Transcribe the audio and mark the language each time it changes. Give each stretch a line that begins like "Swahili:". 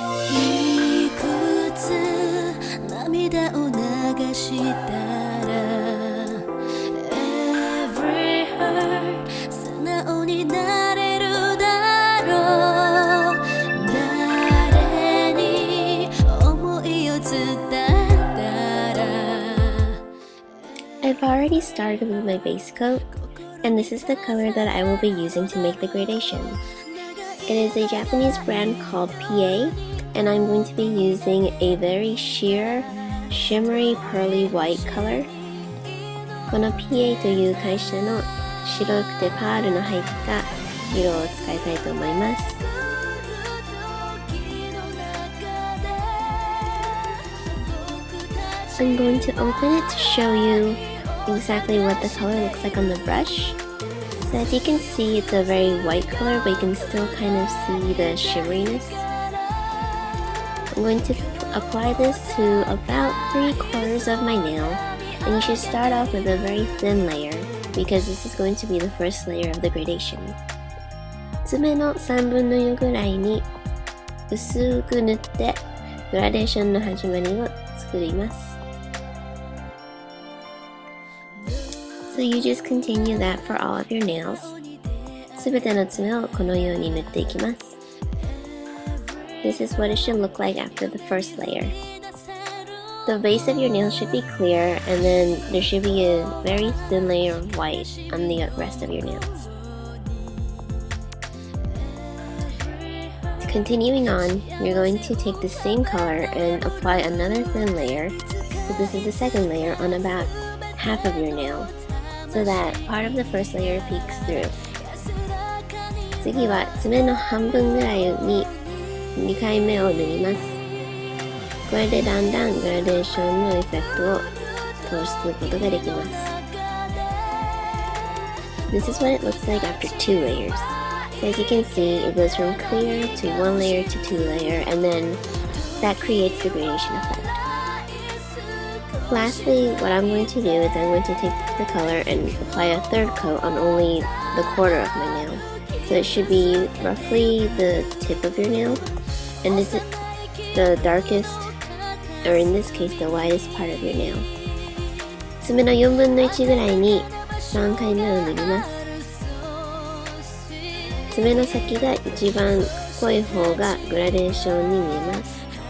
Japanese: いくつ涙を流したら
English: Every heart
Japanese: 素直になれるだろう誰に思いを伝えたら
English: I've already started with my base coat, and this is the color that I will be using to make the gradation. It is a Japanese brand called PA, and I'm going to be using a very sheer, shimmery, pearly white color.
Japanese: この PA という会社の白くてパールの入った色を使いたいと思います。
English: I'm going to open it to show you exactly what the color looks like on the brush. So as you can see, it's a very white color, but you can still kind of see the shimmeriness. I'm going to apply this to about 3/4 of my nail, and you should start off with a very thin layer because this is going to be the first layer of the gradation.
Japanese: 爪の3分の4ぐらいに薄く塗ってグラデーションの始まりを作ります。
English: So you just continue that for all of your nails.
Japanese: すべての爪をこのように塗っていきます。
English: This is what it should look like after the first layer. The base of your nail should be clear, and then there should be a very thin layer of white on the rest of your nails. Continuing on, you're going to take the same color and apply another thin layer. So this is the second layer on about half of your nail, so that part of the first layer peeks through.
Japanese: 次は爪の半分ぐらいに2回目を塗ります。これでだんだんグラデーションのエフェクトを通しすることができます。
English: This is what it looks like after 2 layers. So as you can see, it goes from clear to 1 layer to 2 layer, and then that creates the gradation effect. Lastly, what I'm going to do is I'm going to take the color and apply a third coat on only the quarter of my nail. So it should be roughly the tip of your nail, and this is the darkest, or in this case, the widest part of your nail.
Japanese: 爪の4分の1ぐらいに3回目を塗ります。爪の先が一番濃い方がグラデーションに見えます。